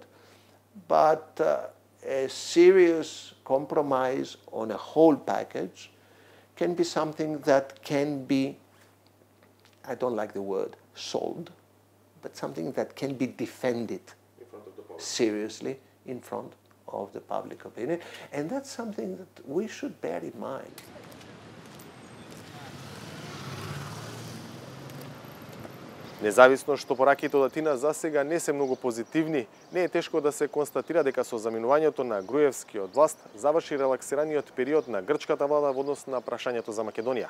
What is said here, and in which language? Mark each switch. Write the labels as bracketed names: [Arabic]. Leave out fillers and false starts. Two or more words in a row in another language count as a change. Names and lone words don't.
[English] But a serious compromise on a whole package can be something that can be, I don't like the word sold, but something that can be defended seriously in front of the public opinion. And that's something that we should bear in mind. [Macedonian] Независно што пораките од Атина засега не се многу позитивни, не е тешко да се констатира дека со заминувањето на Груевски од власт заврши релаксираниот период на грчката влада во однос на прашањето за Македонија.